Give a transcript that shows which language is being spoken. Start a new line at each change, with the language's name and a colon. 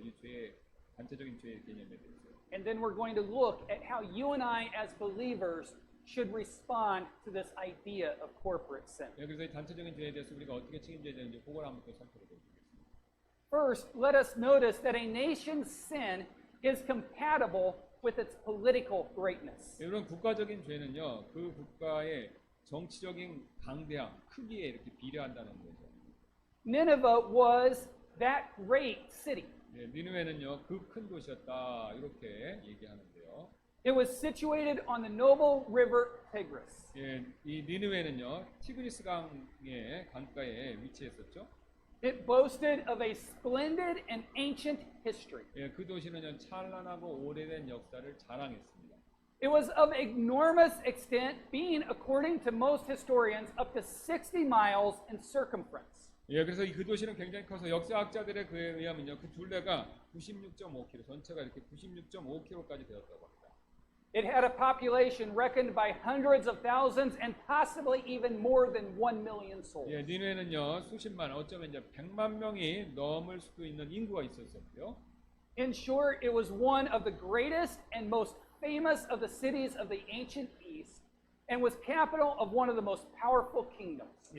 Korean: 이 죄의 단체적인 죄의 개념에 대해서.
English: And then we're going to look at how you and I as believers should respond to this idea of corporate sin.
Korean: 예, 그래서 이 단체적인 죄에 대해서 우리가 어떻게 책임져야 되는지 그걸 한번 또 살펴보도록 하겠습니다.
English: First, let us notice that a nation's sin is compatible with its political greatness.
Korean: 이런 국가적인 죄는요, 그 국가의 정치적인 강대함, 크기에 이렇게 비례한다는 거죠.
English: Nineveh was that great city.
Korean: 예, 니느웨는요, 그 큰 도시였다 이렇게 얘기하는데요.
English: It was situated on the noble river Tigris.
Korean: 예, 이 니느웨는요, 티그리스 강의 강가에 위치했었죠.
English: It boasted of a splendid and ancient history.
Korean: 예, 그 도시는요, 찬란하고 오래된 역사를 자랑했습니다.
English: It was of enormous extent, being, according to most historians, up to 60 miles in circumference.
Korean: 예, 그래서 그 도시는 굉장히 커서 역사학자들의 그에 의하면요, 그 둘레가 96.5km, 전체가 이렇게 96.5km까지 되었다고 합니다.
English: It had a population reckoned by hundreds of thousands and possibly even more than 1 million souls.
Korean: 예, 니느웨는요, 수십만, 어쩌면 이제 100만 명이 넘을 수도 있는 인구가 있었었고요.
English: In short, it was one of the greatest and most famous of the cities of the ancient East and was capital of one of the most powerful kingdoms.